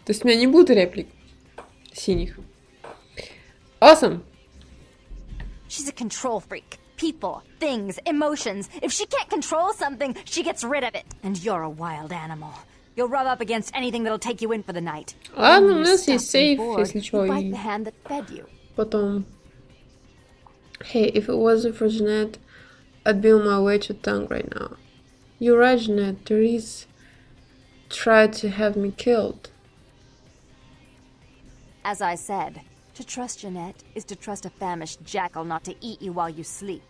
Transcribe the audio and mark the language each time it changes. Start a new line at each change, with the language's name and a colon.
Russian: То есть у меня не будет реплик синих.
English: Awesome. She's a control freak. People, things, emotions. If she can't control something, she gets rid of it. And you're a wild animal. You'll rub up against anything that'll take you in for the night.
Russian: Ладно, у нас есть сейф, если что.
English: Fight the hand that fed you.
Russian: Потом.
English: Hey, if it wasn't for Jeanette, I'd be on my way to Tongue right now. You're right, Jeanette. Therese tried to have me killed. As I said, to trust Jeanette is to trust a famished jackal not to eat you while you sleep.